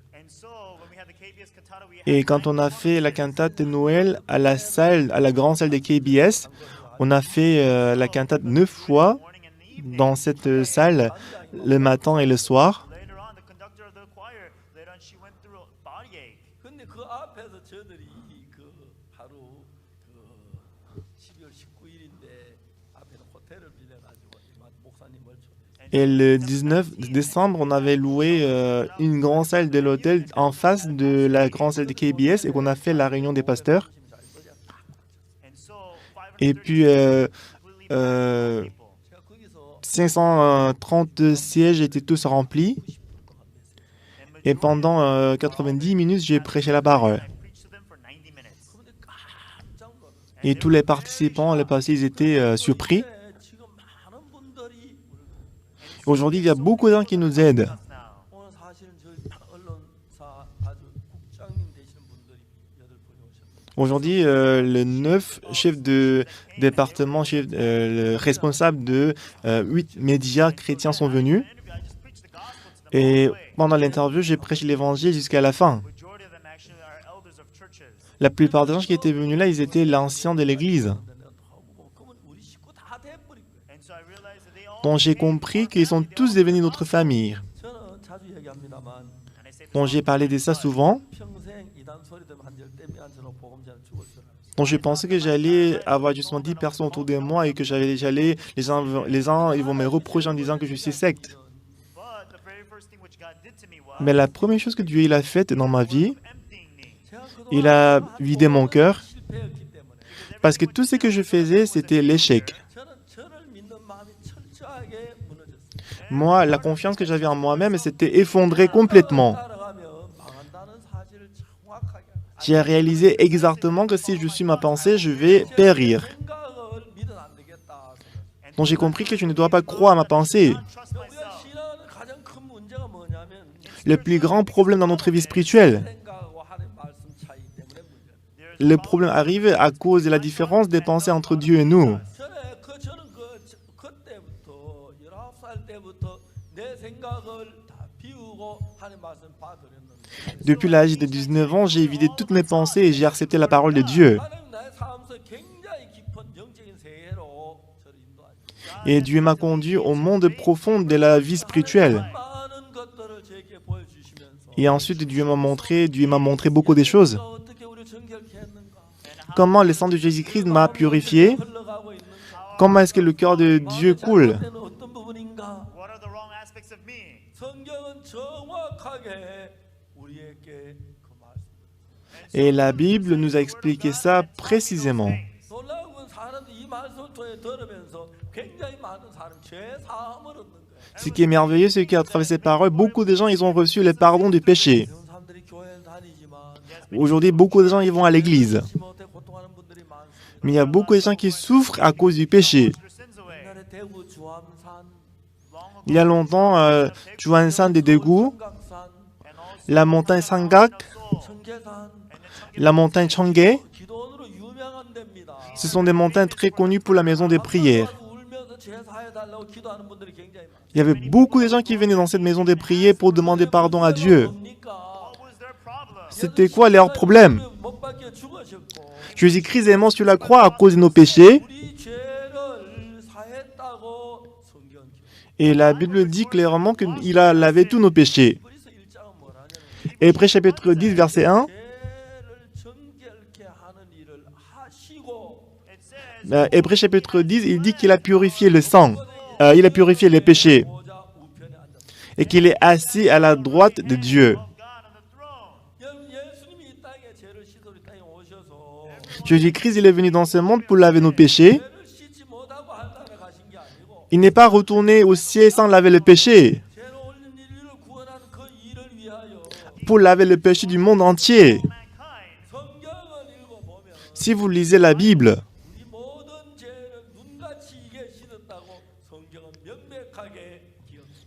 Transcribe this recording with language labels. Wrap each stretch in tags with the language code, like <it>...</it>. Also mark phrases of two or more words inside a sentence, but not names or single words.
<en>And so when we had the KBS cantata, we had</en> <fr>et quand on a fait la cantate de Noël à la grande salle de KBS, on a fait la cantate 9 fois</fr> <en>morning and evening.</en> <fr>dans cette salle, le matin et le soir.</fr> <en>Later on, the conductor of the choir, later on, she went through a body ache.</en> <ko>근데 그 앞에서 저들이 그 하루 그 12월 19일인데 앞에서 호텔을 빌려가지고 목사님을 초대했어요.</ko> <fr>Et le 19 décembre, on avait loué une grande salle de l'hôtel en face de la grande salle de KBS et qu'on a fait la réunion des pasteurs. Et puis,</fr> <ko>제가 거기서</ko> <fr>530 sièges étaient tous remplis. Et pendant 90 minutes, j'ai prêché la parole.</fr> <ko>그분들 깜짝 놀랐어요.</ko> <fr>Et tous les participants, les passés, ils étaient surpris.</fr> <ko>지금 많은 분들이</ko> <fr>Aujourd'hui, il y a beaucoup de gens qui nous aident.</fr> <ko>오늘 사실은 저희 언론사 아주 국장님 되시는 분들이 8분이 오셨어요.</ko> <fr>Aujourd'hui, le 9 chef de département, le responsable de 8 médias chrétiens sont venus. Et pendant l'interview, j'ai prêché l'évangile jusqu'à la fin. La plupart des gens qui étaient venus là, ils étaient l'ancien de l'église.</fr> <ko>그러면 우리 식구 다 돼버린 거예요.</ko> <fr>Donc j'ai compris qu'ils sont tous devenus notre famille.</fr> <ko>저는 자주 얘기합니다만</ko> <fr>Donc j'ai parlé de ça souvent.</fr> <ko>평생 이단 소리 들으면 한 열대 명한테는 복음 전할 죽을 줄 알았어요.</ko> <fr>Donc je pensais que j'allais avoir justement 10 personnes autour de moi et que les uns ils vont me reprocher en disant que je suis secte. Mais la première chose que Dieu il a faite dans ma vie,</fr> <ko>제가 그동안</ko> <fr>il a vidé mon cœur</fr> <ko>실패했기 때문에</ko> <fr>parce que tout ce que je faisais, c'était l'échec.</fr> <ko>저는 저를 믿는 마음이 철저하게 무너졌어요.</ko> <fr>Moi, la confiance que j'avais en moi-même s'était effondrée complètement.</fr> <ko>따라가면 망한다는 사실을 정확하게 알아요.</ko> <fr>J'ai réalisé exactement que si je suis ma pensée, je vais périr.</fr> <ko>생각을 믿으면 안 되겠다.</ko> <fr>Donc j'ai compris que je ne dois pas croire à ma pensée.</fr> <ko>우리가 신앙하는 가장 큰 문제가 뭐냐면</ko> <fr>Le plus grand problème dans notre vie spirituelle,</fr> <ko>생각하고 하나님 말씀 차이 때문에 문제예요.</ko> <fr>le problème arrive à cause de la différence des pensées entre Dieu et nous.</fr> <ko>저는 그때부터 19살 때부터 내 생각을 다 비우고 하나님 말씀 받으렸는데</ko> <fr>Depuis l'âge de 19 ans, j'ai vidé toutes mes pensées et j'ai accepté la parole de Dieu.</fr> <ko>하나님 나의 삶에서 굉장히 깊은 영적인 세계로 저를 인도하죠.</ko> <fr>Et Dieu m'a conduit au monde profond de la vie spirituelle.</fr> <ko>많은 것들을 제게 보여주시면서</ko> <fr>Et ensuite, Dieu m'a montré beaucoup de choses.</fr> <ko>어떻게 우리를 정결케 했는가?</ko> <fr>Comment le sang de Jésus-Christ m'a purifié.</fr> <ko>흘러가고 있는가?</ko> <fr>Comment est-ce que le cœur de Dieu coule.</fr> <ko>잘못된 어떤 부분인가?</ko> <en>What are the wrong aspects of me?</en> <ko>성경은 정확하게 우리에게 그 말씀.</ko> <fr>Et la Bible nous a expliqué ça précisément.</fr> <ko>놀라운 건 사람들이 이 말씀을 통해 들으면서 굉장히 많은 사람 죄 사함을 얻는 거예요.</ko> <fr>Ce qui est merveilleux, c'est qu'à travers ces paroles, beaucoup de gens ils ont reçu le pardon du péché.</fr> <ko>이런 사람들이 교회에 다니지만</ko> <fr>Aujourd'hui, beaucoup de gens ils vont à l'église.</fr> <ko>지 못해 고통하는 분들이 많습니다.</ko> <fr>Mais il y a beaucoup de gens qui souffrent à cause du péché.</fr> <en>Your sins away.</en> <ko>옛날에 대구 주암산,</ko> <fr>Il y a longtemps, Juansan de Daegu,</fr> <ko>청각산,</ko> <fr>la montagne Sangak,</fr> <ko>청계산</ko> <fr>la montagne Changge,</fr> <ko>기도원으로 유명한 데입니다.</ko> <fr>ce sont des montagnes très connues pour la maison des prières.</fr> <ko>울면서 죄 사해 달라고 기도하는 분들이 굉장히 많아요.</ko> <fr>Il y avait beaucoup de gens qui venaient dans cette maison des prières pour demander pardon à Dieu.</fr> <ko>뭡니까?</ko> <en>What was their problem?</en> <fr>C'était quoi leur problème?</fr> <ko>못 박혀 죽으셨고</ko> <fr>Jésus-Christ est mort sur la croix à cause de nos péchés.</fr> <ko>우리 죄를 사했다고 성경</ko> <fr>Et la Bible dit clairement qu'il a lavé tous nos péchés.</fr> <ko>히브리서 1장은 뭐라냐면</ko> <fr>Hébreux chapitre 10, verset 1.</fr> <ko>죄를 정결케 하는 일을 하시고</ko> <en>It says,</en> <fr>Hébreux chapitre 10, il dit qu'il a purifié le sang. Il a purifié les péchés.</fr> <ko>보좌 우편에 앉았다.</ko> <fr>Et qu'il est assis à la droite de Dieu.</fr> <en>God on the throne.</en> <ko>예수님이 이 땅에 죄를 씻으러 이 땅에 오셔서</ko> <fr>Jésus-Christ, il est venu dans ce monde pour laver nos péchés.</fr> <ko>죄를 씻지 못하고 하늘에 가신 게 아니고</ko> <fr>Il n'est pas retourné au ciel sans laver le péché.</fr> <ko>죄를 올린 인류를 구원하는 그 일을 위하여</ko> <fr>Pour laver le péché du monde entier.</fr> <en>Mankind.</en> <ko>성경을 읽어보면</ko> <fr>Si vous lisez la Bible,</fr> <ko>우리 모든 죄를 눈같이 이게 씻었다고 성경은 명백하게 기억합니다.</ko>